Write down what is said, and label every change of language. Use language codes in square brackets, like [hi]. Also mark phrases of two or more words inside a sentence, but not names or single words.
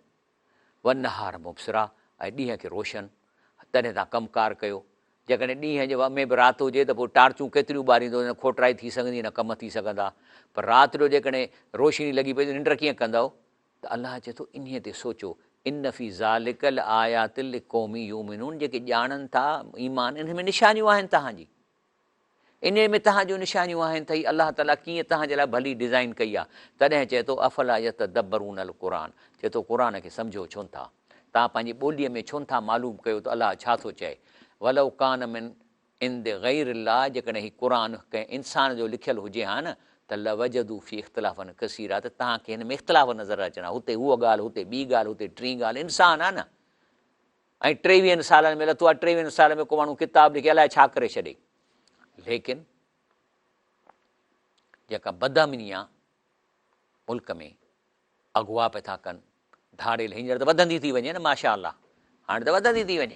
[sd] वनहार मुबसिरा, ऐं ॾींहं खे रोशन, तॾहिं तव्हां कमकार कयो। जेकॾहिं ॾींहं जे में बि राति हुजे त पोइ टार्चूं केतिरियूं ॿारींदो, न खोटराई थी सघंदी, न कम थी सघंदा। पर राति जो जेकॾहिं रोशनी लॻी पई त निंड कीअं कंदव? त अलाह चए थो इन ते सोचो, [ar] إن في ذلك لآيات لقوم يؤمنون, [sd] जेके ॼाणनि था ईमान, इन में निशानियूं आहिनि तव्हांजी, इन में तव्हांजो निशानियूं आहिनि त अलाह ताला कीअं तव्हांजे लाइ भली डिज़ाइन कई आहे। तॾहिं चए थो [ar] أفلا يتدبرون القر, [sd] चए थो क़ुर खे सम्झो छो था, तव्हां पंहिंजी ॿोलीअ में छो था मालूम कयो त अलाह छा थो चए। [ar] ولو كان من عند غير الله, [sd] जेकॾहिं हीउ क़ुर कंहिं इंसान जो लिखियलु हुजे हा न, त [ar] لوجدوا في اختلافا كثيرا, [sd] त तव्हांखे हिन में इख़्तिलाफ़ नज़र अचणा, हुते उहा ॻाल्हि, हुते ॿी ॻाल्हि, हुते टीं ॻाल्हि, इंसानु आहे न। ऐं 23 सालनि में लथो आहे, 23 साल में को माण्हू किताब लिखी अलाए छा करे छॾे। लेकिन जेका बदअमनी आहे मुल्क में, अगवा पिया था कनि, धाड़ेल, हींअर त वधंदी थी वञे न, [ar] ما شاء الله, [sd] हाणे त वधंदी थी वञे।